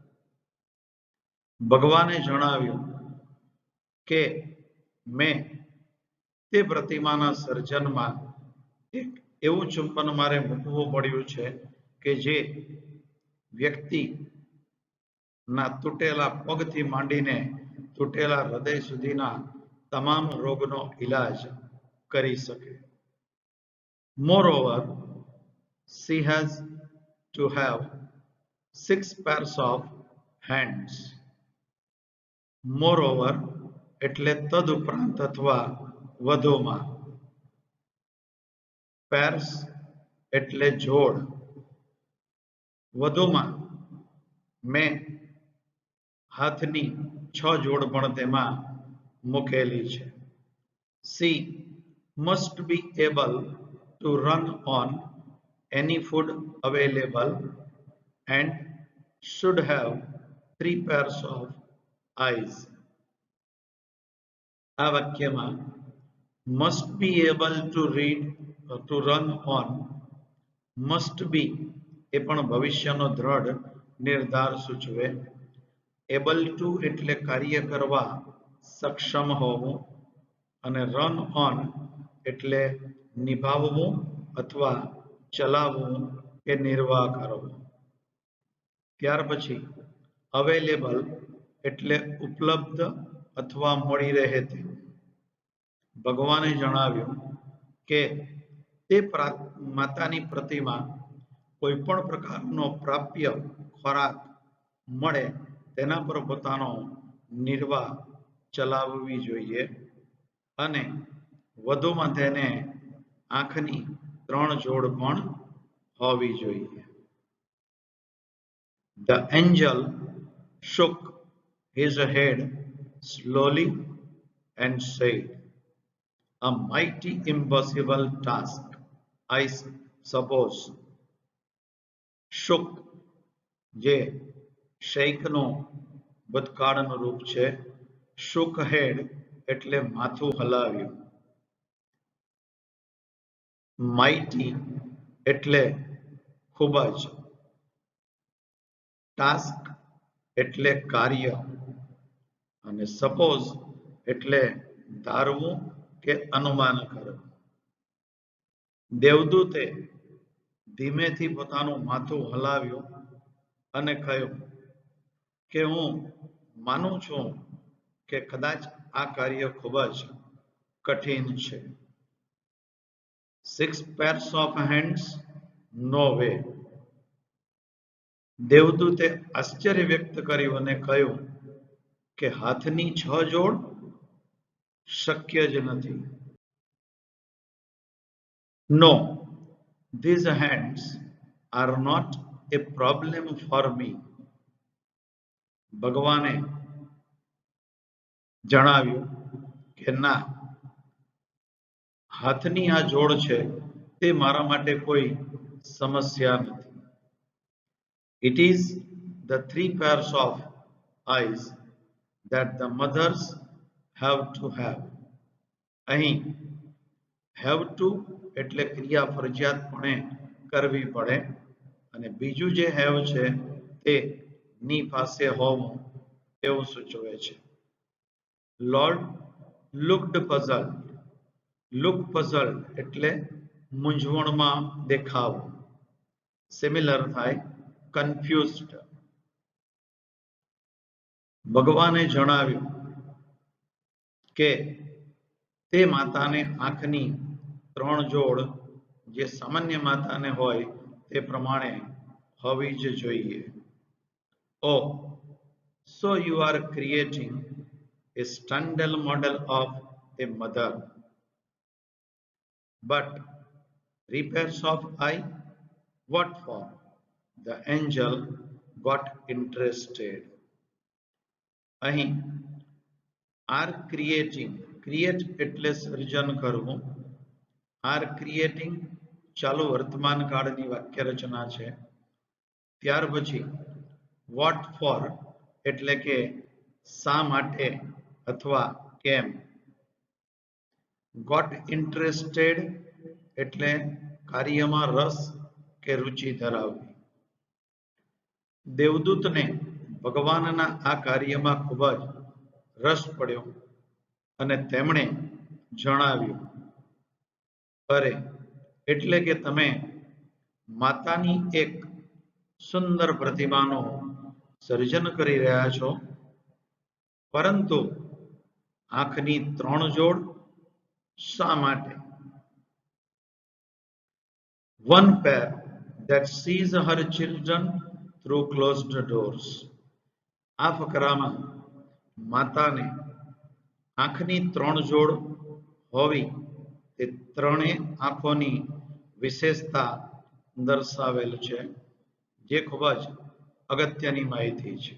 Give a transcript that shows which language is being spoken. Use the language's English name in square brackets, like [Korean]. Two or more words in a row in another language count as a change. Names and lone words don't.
[Gujarati] ભગવાને જણાવ્યું કે મેં તે પ્રતિમાના સર્જનમાં એક એવું ચુંબન મારે મૂકવું પડ્યું છે કે જે વ્યક્તિના તૂટેલા પગથી માંડીને તૂટેલા હૃદય સુધીના તમામ રોગનો ઈલાજ કરી શકે. [English] Moreover, she has to have 6 pairs of hands. [Gujarati] Moreover એટલે તદુપરાંત અથવા વધુમાં. pairs એટલે જોડ. વધુમાં મેં હાથની 6 જોડ પણ તેમાં મૂકેલી છે. [English] She must be able to run on any food available and should have 3 pairs of eyes. [Gujarati] આ વાક્યમાં [English] must be able to read to run on, must be [Gujarati] એ પણ ભવિષ્યનો દ્રઢ નિર્ધાર સૂચવે. [English] able to [Gujarati] એટલે કાર્ય કરવા સક્ષમ હોવું અને [English] run on [Gujarati] એટલે નિભાવવું અથવા ચલાવવું કે નિર્વાહ કરવો. ત્યાર પછી અવેલેબલ એટલે ઉપલબ્ધ અથવા મળી રહે તેવું. ભગવાને જણાવ્યું કે તે માતાની પ્રતિમા કોઈ પણ પ્રકારનો પ્રાપ્ય ખોરાક મળે તેના પર પોતાનો નિર્વાહ ચલાવવી જોઈએ અને વધુમાં તેને આંખની 3 જોડ પણ હોવી જોઈએ. [English] The angel shook his head slowly and said, "A mighty impossible task, I suppose." [Gujarati] shook જે શેકનો ભૂતકાળનું રૂપ છે. [English] shook head [Gujarati] એટલે માથું હલાવ્યું. mighty એટલે ખૂબ જ, ટાસ્ક એટલે કાર્ય અને સપોઝ એટલે ધારવું કે અનુમાન કરવું. દેવદૂતે ધીમેથી પોતાનું માથું હલાવ્યું અને કહ્યું કે હું માનું છું કે કદાચ આ કાર્ય ખૂબ જ કઠિન છે. [English] 6 pairs of hands? No way. [Gujarati] દેવદૂતે આશ્ચર્ય વ્યક્ત કર્યું અને કહ્યું કે હાથની 6 જોડ? શક્ય જ નથી. [English] No, these hands are not a problem for me. [Gujarati] ભગવાને જણાવ્યું કે ના, હાથની આ જોડ છે તે મારા માટે કોઈ સમસ્યા નથી. [English] It is the 3 pairs of eyes that the mothers have to have. [Gujarati] અહીં [English] have to [Gujarati] એટલે ક્રિયા ફરજિયાતપણે કરવી પડે અને બીજું જે have છે તે ની પાસે હોવું એવું સૂચવે છે. [English] Lord looked puzzled. Look puzzled [Gujarati] એટલે મૂંઝવણમાં દેખાવું. સિમિલર થાય confused. ભગવાને જણાવ્યું કે તે માતાને આંખની 3 જોડ જે સામાન્ય માતાને હોય તે પ્રમાણે હોવી જ જોઈએ. [English] Oh, so you are creating a standard model of a mother. But 3 pairs of eye? What for? The angel got interested. [Gujarati] અહીં [English] are creating, [Gujarati] create એટલે સર્જન કરવું. [English] are creating [Gujarati] ચાલુ વર્તમાન કાળની વાક્ય રચના છે. ત્યાર પછી [English] what for [Gujarati] એટલે કે શા માટે અથવા કેમ. [English] got interested [Gujarati] એટલે કાર્યમાં રસ કે રુચિ ધરાવવી. દેવદૂતને ભગવાનના આ કાર્યમાં ખૂબ જ રસ પડ્યો અને તેમણે જણાવ્યું, અરે એટલે કે તમે માતાની એક સુંદર પ્રતિમાનું સર્જન કરી રહ્યા છો, પરંતુ આંખની 3 જોડ શા માટે? [English] One pair that sees her children through closed doors. [Gujarati] આ ફકરામાં માતાને આંખની 3 જોડ હોવી તે ત્રણેય આંખોની વિશેષતા દર્શાવેલ છે, જે ખૂબ જ અગત્યની માહિતી છે.